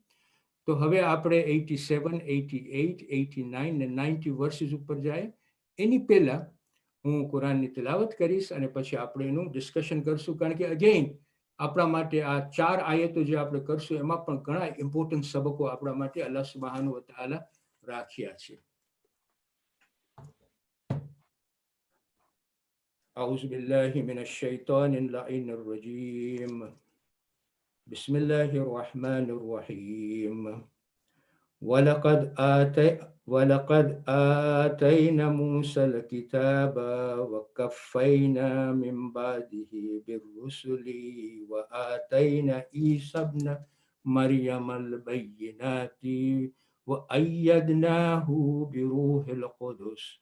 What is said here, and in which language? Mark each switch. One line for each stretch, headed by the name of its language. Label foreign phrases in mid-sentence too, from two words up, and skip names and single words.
Gujarati: તો હવે આપણે 87, 88, 89 ને 90 વર્સિસ ઉપર જાય. એની પહેલા હું કુરાનની તિલાવત કરીશ અને પછી આપણે એનું ડિસ્કશન કરશું, કારણ કે અગેઇન આપણા માટે આ 4 આયતો જે આપણે કરશું એમાં પણ ઘણા ઇમ્પોર્ટન્ટ સબકો આપણા માટે
Arabic: الله سبحانه وتعالى
Gujarati: રાખ્યા છે.
Arabic: أعوذ بالله من الشيطان اللعين الرجيم. بسم الله الرحمن الرحيم. ولقد آتينا موسى الكتاب وكفينا من بعده بالرسل وآتينا عيسى ابن مريم البينات وأيدناه بروح القدس